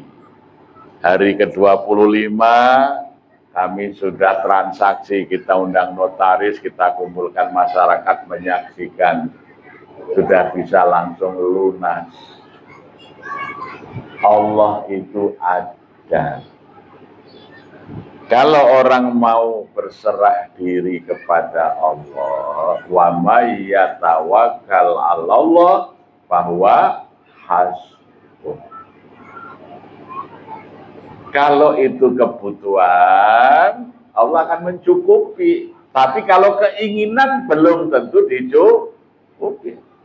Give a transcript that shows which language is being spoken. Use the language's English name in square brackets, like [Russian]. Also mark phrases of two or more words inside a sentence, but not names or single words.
[Indonesian] Hari ke-25 kami sudah transaksi, kita undang notaris, kita kumpulkan masyarakat menyaksikan. Sudah bisa langsung lunas. Allah itu ada. Kalau orang mau berserah diri kepada Allah, [Arabic] ومن يتوكل على الله فهو حسبه. [Indonesian] Kalau itu kebutuhan, Allah akan mencukupi. Tapi kalau keinginan belum tentu dicukupi.